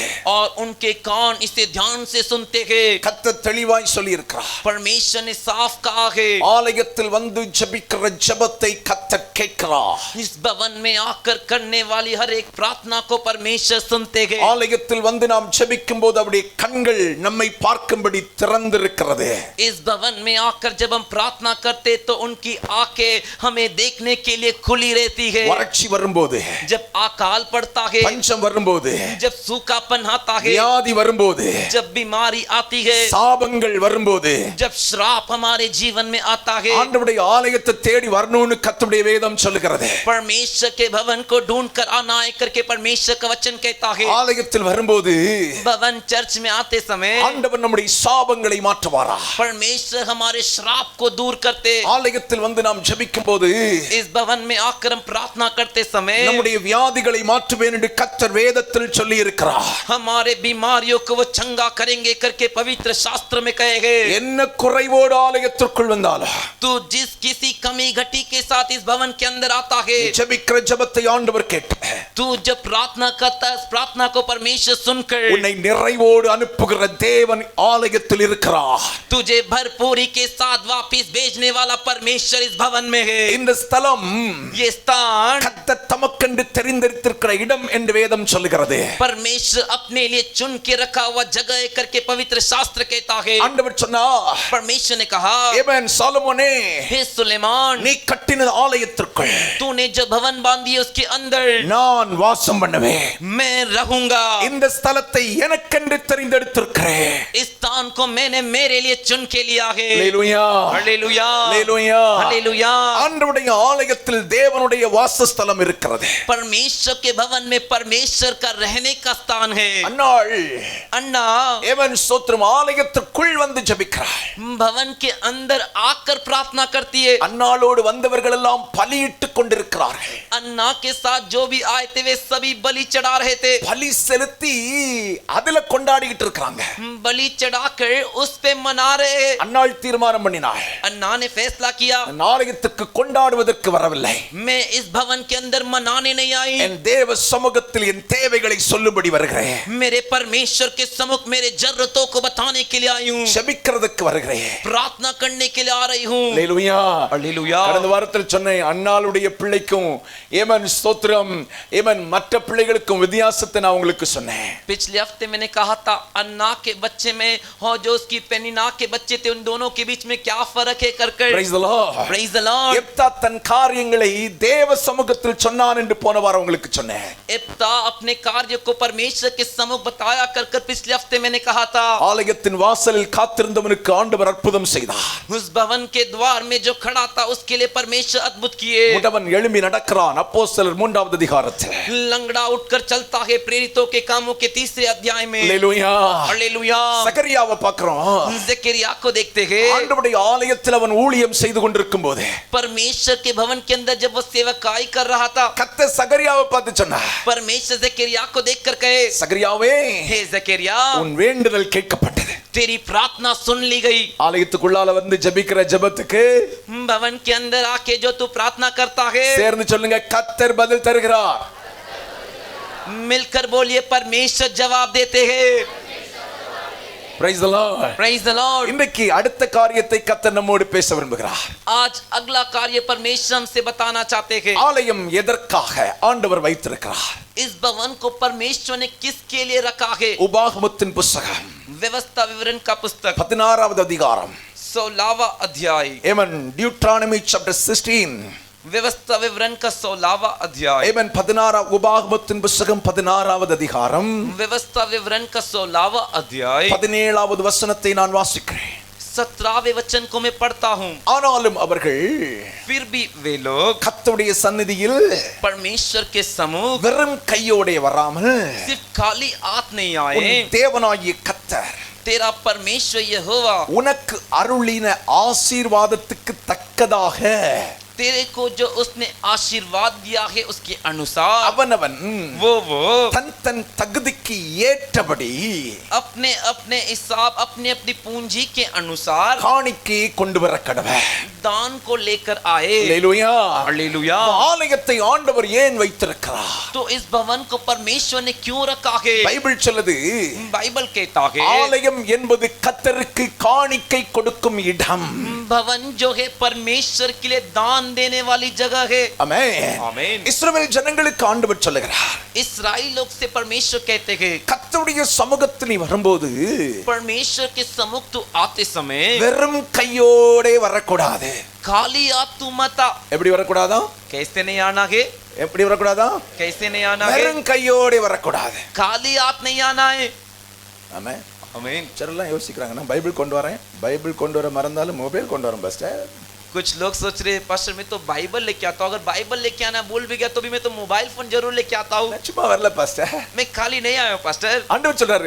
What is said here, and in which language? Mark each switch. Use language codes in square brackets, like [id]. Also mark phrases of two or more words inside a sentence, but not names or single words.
[hi] और उनके कान इसे ध्यान से सुनते हैं। [ta] கர்த்தர் தெளிவாய் சொல்லி இருக்கிறார்। [hi] परमेश्वर ने साफ कहा है, [ta] ஆலயத்தில் வந்து ஜெபிக்கிற ஜெபத்தை கர்த்தர் கேட்கிறார்। [hi] इस भवन में आकर करने वाली हर एक प्रार्थना को परमेश्वर सुनते हैं। [ta] ஆலயத்தில் வந்து நாம் ஜெபிக்கும்போது அவருடைய கண்கள் நம்மை பார்க்கும்படி திறந்திருக்கிறது। [hi] इस भवन में आकर जब जब हम प्रार्थना करते तो उनकी आंखें हमें देखने के लिए खुली रहती है। [ta] வறட்சி வரும்போது, [hi] जब अकाल पड़ता है, [ta] பஞ்சம் வரும்போது, [hi] जब सूखापन आता है, [ta] வியாதி வரும்போது, [hi] जब बीमारी आती है, [ta] சாபங்கள் வரும்போது, [hi] जब श्राप हमारे जीवन में आता है, [ta] ஆண்டவருடைய ஆலயத்தை தேடி வரணும்னு கர்த்தருடைய வேதம் சொல்லுகிறது. [hi] परमेश्वर के भवन को ढूंढ कर आना है करके परमेश्वर का वचन कहता है। [ta] ஆலயத்தில் வரும்போது [hi] भवन चर्च में आते समय [ta] ஆண்டவர் நம்முடைய சாபங்களை மாற்றுவாரா? [hi] परमेश्वर हमारे श्राप को दूर करते। [ta] ஆலயத்தில் வந்து நாம் ஜெபிக்கும்போது [hi] इस भवन में आकर हम प्रार्थना करते समय [ta] நம்முடைய வியாதிகளை மாற்றுவேன் என்று கர்த்தர் வேதத்தில் சொல்லி இருக்கிறார். [hi] हमारे बीमारियों को वो चंगा करेंगे करके पवित्र शास्त्र में कहे गए। [ta] என்ன குறைவோடு ஆலயத்திற்குள் வந்தாலும் [hi] तू जिस किसी कमी घटी के साथ इस भवन के अंदर आता है, [ta] ஜெபிக்கிற ஜெபத்தை ஆண்டவர் கேட்டு [hi] तू जब प्रार्थना करता है, उस प्रार्थना को परमेश्वर सुनकर [ta] உன்னை நிறைவோடு அனுப்புகிற தேவன் ஆலயத்தில் இருக்கிறார். [hi] तुझे भरपूरी के साथ वापस भेजने वाला परमेश्वर इस भवन में है। [ta] இந்த ஸ்தலம் [hi] ये स्थान [ta] கர்த்தர் தமக்கென்று தெரிந்தெடுத்திருக்கிற இடம் என்று வேதம் சொல்லுகிறது. [hi] परमेश्वर अपने लिए चुन के रखा हुआ जगह है करके पवित्र शास्त्र कहता है। [ta] ஆண்டவர் சொன்னார், [hi] परमेश्वर ने कहा, [ta] ஆமென், சாலமோனே, [hi] हे सुलेमान, [ta] நீ கட்டின ஆலயத்திற்குள் [hi] तूने जो भवन बांधी है उसके अंदर [ta] நான் வாசம் பண்ணுவேன். [hi] मैं रहूंगा। [ta] இந்த ஸ்தலத்தை எனக்கென்று தெரிந்தெடுத்திருக்கிறேன். [hi] इस स्थान को मैंने मेरे लिए चुन के लिया है। [ta] அல்லேலூயா, [hi] हालेलुया, [ta] அல்லேலூயா. [hi] हालेलुया। [ta] ஆண்டவருடைய ஆலயத்தில் தேவனுடைய வாசஸ்தலம் இருக்கிறது. [hi] परमेश्वर के भवन में परमेश्वर का रहने का स्थान है। [ta] அன்னாள் [hi] अन्ना [ta] ஏவன் ஸ்தோத்திரம் ஆலயத்திற்குள் வந்து ஜெபிக்கிறாள். [hi] भवन के अंदर आकर प्रार्थना करती है। [ta] அன்னாளோடு வந்தவர்கள் எல்லாம் பலியிட்டுக் கொண்டிருக்கிறார்கள். [hi] अन्ना के साथ जो भी आए थे वे सभी बलि चढ़ा रहे थे। [ta] பலி செலுத்தி அதுல கொண்டாடிட்டு இருக்காங்க. [hi] बलि चढ़ाकर उस पे मना रहे। [ta] அன்னாள் தீர்மானம் பண்ணினாள், [hi] अन्ना ने फैसला किया, [ta] நான் ஆலயத்துக்கு கொண்டாடுவதற்கு வரவில்லை, [hi] मैं इस भवन के अंदर मनाने नहीं आई, [ta] என் தேவ சமூகத்தில் என் தேவைகளை சொல்லும்படி வருகிறேன். [hi] मेरे परमेश्वर के सम्मुख मेरे जरूरतों को बताने के लिए आई हूँ, [ta] ஜெபிக்கிறதுக்கு வருகிறேன். [hi] प्रार्थना करने के लिए आ रही हूँ। [ta] அல்லேலூயா, [hi] हालेलुया। [ta] கடந்த வாரத்தில் சொன்னேன், அன்னாளுடைய பிள்ளைக்கும் ஏமன் ஸ்தோத்திரம் ஏமன் மற்ற பிள்ளைகளுக்கும் வித்தியாசத்தை நான் உங்களுக்கு சொன்னேன். [hi] पिछले हफ्ते मैंने कहा था अन्ना के बच्चे में और जो उसकी पेनिना के बच्चे थे उन दोनों के बीच में क्या फर्क है कर [en] Praise the Lord. Praise the Lord। [ta] எப்தா தன் காரியங்களை தேவ சமூகத்தில் சொன்னான் என்று போன வாரம் உங்களுக்கு சொன்னேன். [hi] एप्ता अपने कार्य को परमेश्वर के सम्मुख बताया कर पिछले हफ्ते मैंने कहा था। [ta] ஆலயத்தின் வாசலில் காத்திருந்தவனுக்கு ஆண்டவர் அற்புதம் செய்தார். [hi] उस भवन के द्वार में जो खड़ा था उसके लिए परमेश्वर अद्भुत किए। [ta] முடவன் எழும்பி நடக்கிறான். அப்போஸ்தலர் 3வது அதிகாரத்தில். [hi] लंगड़ा उठकर चलता है प्रेरितों के कामों के 3 अध्याय में। [ta] அல்லேலூயா, [hi] हालेलुया। [ta] சகரியாவை பார்க்கிறோம். [hi] ज़करिया को देखते हैं, [ta] ஆண்டவருடைய ஆலயத்தில் அவன் ஊழியம் செய்து கொண்டிருக்கும் போது [hi] परमेश्वर के भवन के अंदर जब वो सेवकाई कर रहा था, [ta] கர்த்தர் சகரியாவை பார்த்து சொன்னார், [hi] परमेश्वर ज़करिया को देखकर कहे, [ta] சகரியாவே, [hi] हे ज़करिया, [ta] உன் வேண்டுதல் கேட்கப்பட்டது. [hi] तेरी प्रार्थना सुन ली गई। [ta] ஆலயத்துக்குள்ளால வந்து ஜெபிக்கிற ஜெபத்துக்கு [hi] भवन के अंदर आके जो तू प्रार्थना करता है, [ta] சேர்ந்து சொல்லுங்க, கர்த்தர் பதில் தருகிறார். [hi] मिलकर बोलिए, परमेश्वर जवाब देते हैं। [en] Praise the Lord. Praise the Lord। [ta] இன்றைக்கு அடுத்த காரியத்தை கர்த்தர் நம்மோடு பேச விரும்புகிறார். [hi] आज अगला कार्य परमेश्वर हमसे बताना चाहते हैं। [ta] ஆலயம் எதற்காக ஆண்டவர் வைத்திருக்கிறார்? [hi] इस भवन को परमेश्वर ने किसके लिए रखा है? [ta] உபாகமத்தின் புத்தகம் [hi] व्यवस्था विवरण का पुस्तक [ta] 16வது அதிகாரம். [hi] 16वां अध्याय। [en] Amen. Deuteronomy chapter 16. [hi] व्यवस्था विवरण का 16वां अध्याय। [ta] Amen. 16 உபாகமத்தின் புத்தகம் 16வது அதிகாரம். [hi] व्यवस्था विवरण का 16वां अध्याय [ta] 17வது வசனத்தை நான் வாசிக்கிறேன். [hi] 17वें वचन को मैं पढ़ता हूँ। [ta] ஆனாலும் அவர்கள் [hi] फिर भी वे लोग [ta] கர்த்தருடைய சந்நிதியில் [hi] परमेश्वर के सम्मुख [ta] வெறும் கையோടെ வராமல் [hi] सिर्फ खाली हाथ नहीं आए। [ta] உன் தேவனாகிய கர்த்தர் [hi] तेरा परमेश्वर यहोवा [ta] உனக்கு அருளின ஆசீர்வாதத்துக்கு தக்கதாக [hi] तेरे को जो उसने आशीर्वाद दिया है उसके अनुसार [ta] அவனவன் [hi] वो [ta] தன் தன் தகுதிக்கு ஏற்றபடி [hi] अपने अपने हिसाब अपने अपनी पूंजी के अनुसार [ta] காணிக்கையை கொண்டு வர கடவை. [hi] दान को लेकर आए। [ta] அல்லேலூயா. [hi] हालेलुया। [ta] ஆலயத்தை ஆண்டவர் ஏன் வைத்திருக்கிறார்? [hi] तो इस भवन को परमेश्वर ने क्यों रखा है? [ta] பைபிள் சொல்லுது, [hi] बाइबल कहता है [ta] ஆலயம் என்பது கர்த்தருக்கு காணிக்கை கொடுக்கும் இடம். [hi] भवन जो है परमेश्वर के लिए दान देने वाली जगह है। [ta] ஆமென். [hi] आमीन। [ta] இஸ்ரவேல் ஜனங்களுக்கு ஆண்டவர் சொல்லுகிறார், [hi] इस्राएल लोग से परमेश्वर कहते रखेंगे। [ta] கர்த்தருடைய சமூகத்தில் நீ வரும்போது [hi] परमेश्वर के सम्मुख तू आते समय [ta] வெறும் கையோடே வரக்கூடாது. [hi] खाली हाथ तू मत आ। [ta] எப்படி வரக்கூடாதா? [hi] कैसे नहीं आना है? [ta] எப்படி வரக்கூடாதா? [hi] कैसे नहीं आना है? [ta] வெறும் கையோடே வரக்கூடாது. [hi] खाली हाथ नहीं आना है। [ta] ஆமென். [hi] आमीन। [ta] சிலர்லாம் யோசிக்கிறாங்க, நான் பைபிள் கொண்டு வரேன், பைபிள் கொண்டு வர மறந்தாலும் மொபைல் கொண்டு வரேன் பாஸ்டர். [hi] कुछ लोग सोच रहे हैं पास्टर मैं तो बाइबल लेके आता हूँ, अगर बाइबल लेके आना भूल भी गया तो भी मैं तो [en] mobile phone [hi] जरूर लेके आता हूँ। [ta] நான் சும்மா வரல பாஸ்டர். [hi] मैं खाली नहीं आया हूँ पास्टर। [ta] ஆண்டவர் சொல்றாரு,